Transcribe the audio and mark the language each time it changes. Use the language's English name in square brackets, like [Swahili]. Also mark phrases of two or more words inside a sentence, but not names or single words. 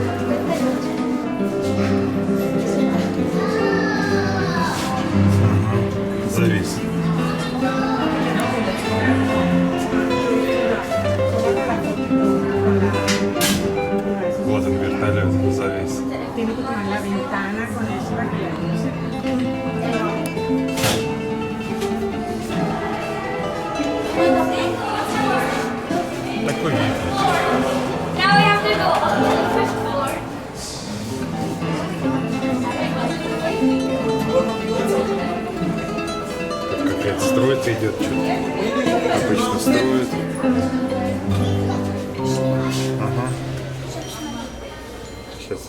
[Russian] Завис. Вот он, вертолет, завис. [Spanish] Tiene que tomar la ventana con eso para que la luz [Russian] Такой вид. [English] Now we have to go up to the 5th floor. [Russian] Тут какая-то стройка идет, что-то. Обычно строят. Ага. Сейчас.